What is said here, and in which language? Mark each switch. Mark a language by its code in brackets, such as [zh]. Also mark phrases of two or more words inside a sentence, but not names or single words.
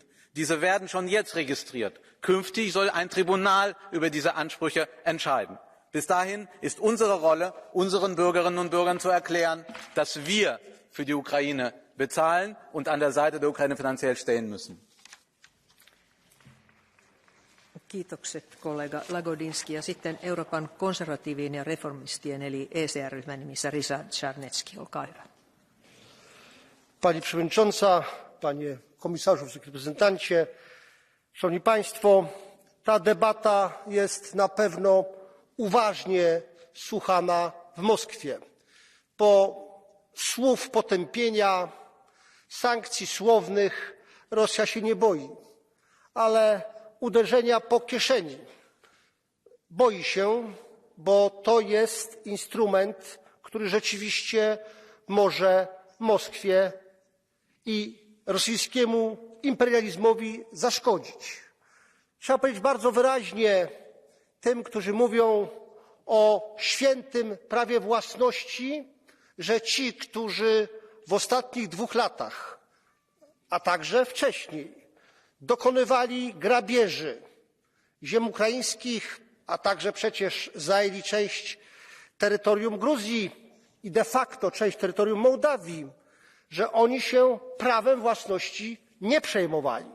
[de] Diese werden schon jetzt registriert. Künftig soll ein Tribunal über diese Ansprüche entscheiden. Bis dahin ist unsere Rolle, unseren Bürgerinnen und Bürgern zu erklären, dass wir für die Ukraine bezahlen und an der Seite der Ukraine finanziell stehen müssen. [fi] Kiitokset kollega Lagodinsky ja sitten Euroopan konservatiivien ja reformistien eli ECR-ryhmän nimissä Ryszard Czarnecki, olkaa hyvä. [pl] Pani Przewodnicząca, Panie Komisarzu, Reprezentancie, Szanowni Państwo, ta debata jest na pewno uważnie słuchana w Moskwie. Po słów potępienia, sankcji słownych Rosja się nie boi, ale uderzenia po kieszeni boi się, bo to jest instrument, który rzeczywiście może Moskwie i rosyjskiemu imperializmowi zaszkodzić. Trzeba powiedzieć bardzo wyraźnie tym, którzy mówią o świętym prawie własności, że ci, którzy w ostatnich 2 latach, a także wcześniej, dokonywali grabieży ziem ukraińskich, a także przecież zajęli część terytorium Gruzji i [la] de facto [pl] część terytorium Mołdawii, że oni się prawem własności nie przejmowali.